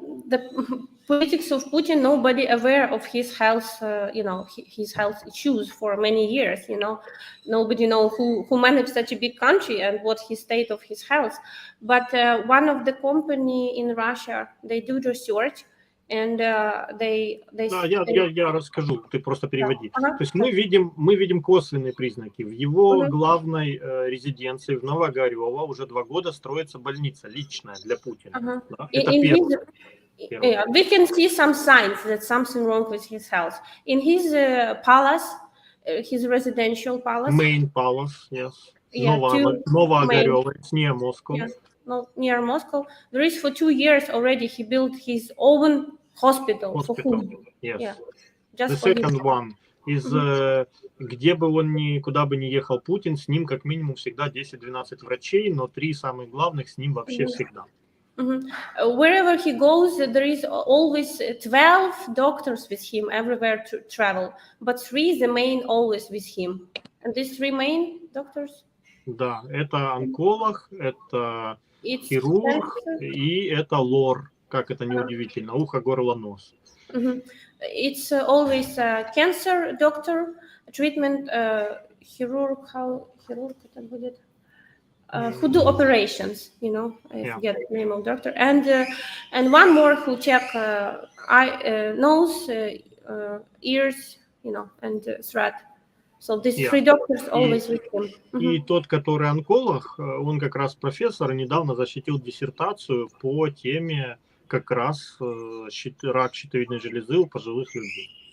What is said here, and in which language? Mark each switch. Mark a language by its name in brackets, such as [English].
[English] The politics of Putin, nobody aware of his health, his health issues for many years, Nobody know who managed such a big country and what his state of his health. But one of the company in Russia, they do research, and they [Russian] Да, я расскажу, ты просто переводи. То есть мы видим косвенные признаки. В его главной резиденции в Новоогарево уже 2 года строится больница личная для Путина. Да? Это первое. [English] Yeah, we can see some signs that something wrong with his health. In his palace, his residential palace. Main palace, yes. Новоогарево, it's near Moscow. Yeah, near Moscow. There is for 2 years already he built his own hospital. For whom? Yes. Yeah. Just The second one is, [Russian] где бы он куда бы ни ехал Путин, с ним как минимум всегда 10-12 врачей, но 3 самых главных с ним вообще всегда. [English] Wherever he goes, there is always 12 doctors with him everywhere to travel, but 3 the main always with him. And these 3 main doctors? [Russian] Да, это онколог, это хирург и это лор, как это неудивительно, ухо, горло, нос. [English] It's always a cancer doctor, treatment, [Russian] хирург это будет? [English] Who do operations, I forget the name of doctor, and one more who check nose, ears, and throat. So these 3 doctors always with him. [Russian] И тот, который онколог, он как раз профессор, недавно защитил диссертацию по теме как раз рак щитовидной железы у пожилых людей.